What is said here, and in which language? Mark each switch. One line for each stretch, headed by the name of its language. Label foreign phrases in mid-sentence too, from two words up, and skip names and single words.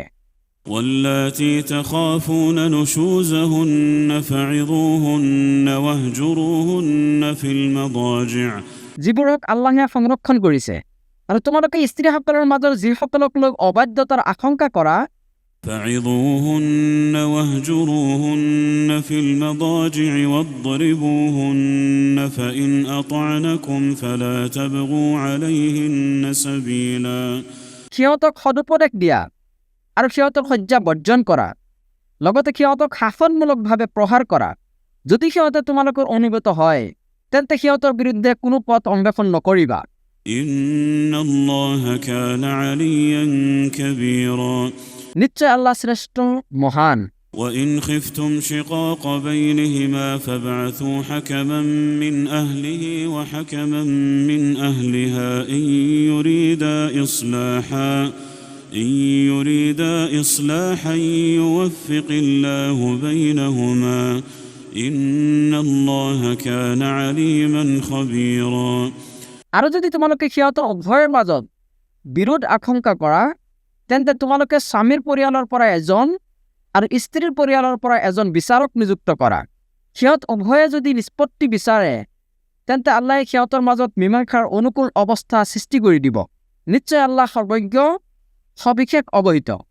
Arabic: واللاتي تخافون نشوزهن فعظوهن واهجروهن في المضاجع
Assamese: যিবোৰক আল্লাহে সংৰক্ষণ কৰিছে আৰু তোমালোকে স্ত্ৰীসকলৰ মাজৰ যিসকলক লোক অবাধ্যতাৰ আশংকা কৰা
Arabic: فعظوهن واهجروهن في المضاجع واضربوهن فإن أطعنكم فلا تبغوا عليهن سبيلا
Assamese: সিহঁতক সদুপদেশ দিয়া আৰু সিহঁতক শয্যা বৰ্জন কৰা লগতে সিহঁতক শাসনমূলকভাৱে প্ৰহাৰ কৰা যদি সিহঁতে তোমালোকৰ অনুগত হয় তেন্তে সিহঁতৰ বিৰুদ্ধে কোনো পথ অন্বেষণ নকৰিবা
Arabic: إن الله كان عليا كبيرا
Assamese: নিশ্চয় আল্লাহ শ্ৰেষ্ঠ মহান
Arabic: وإن خفتم شقاق بينهما فابعثوا حكما من أهله وحكما من أهلها إن يريدا إصلاحا يوفق الله بينهما إن الله كان عليما خبيرا
Assamese: আৰু যদি তোমালোকে সিহঁতৰ উভয়ৰ মাজত বিৰোধ আশংকা কৰা তেন্তে তোমালোকে স্বামীৰ পৰিয়ালৰ পৰা এজন আৰু স্ত্ৰীৰ পৰিয়ালৰ পৰা এজন বিচাৰক নিযুক্ত কৰা সিহঁত উভয়ে যদি নিষ্পত্তি বিচাৰে তেন্তে আল্লাহে সিহঁতৰ মাজত মীমাংসাৰ অনুকূল অৱস্থা সৃষ্টি কৰি দিব নিশ্চয় আল্লাহ সৰ্বজ্ঞ সবিশেষ অৱহিত